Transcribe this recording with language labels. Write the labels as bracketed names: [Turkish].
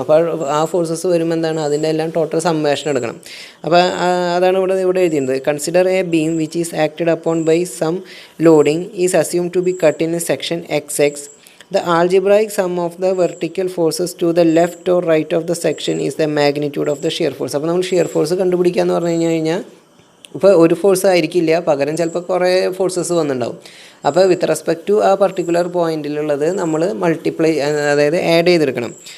[Malayalam] അപ്പോൾ ആ ഫോഴ്സസ് വരുമ്പോൾ എന്താണ്, അതിൻ്റെ എല്ലാം ടോട്ടൽ സമ്മേഷൻ എടുക്കണം. അപ്പോൾ അതാണ് ഇവിടെ എഴുതിയത്. [English] Consider a beam which is acted upon by some loading is assume to be cut in a section XX. The algebraic sum of the vertical forces to the left or right of the section is the magnitude of the shear force. [Malayalam] അപ്പോൾ നമ്മൾ shear force കണ്ടുപിടിക്കുക എന്ന് പറഞ്ഞു കഴിഞ്ഞാൽ ഇപ്പോൾ ഒരു force ആയിരിക്കില്ല, പകരം ചിലപ്പോൾ കുറേ ഫോഴ്സസ് വന്നിട്ടുണ്ടാവും. അപ്പോൾ വിത്ത് റെസ്പെക്ട് ടു ആ പർട്ടിക്കുലർ പോയിന്റിലുള്ളത് നമ്മൾ അതായത് ആഡ് ചെയ്തെടുക്കണം.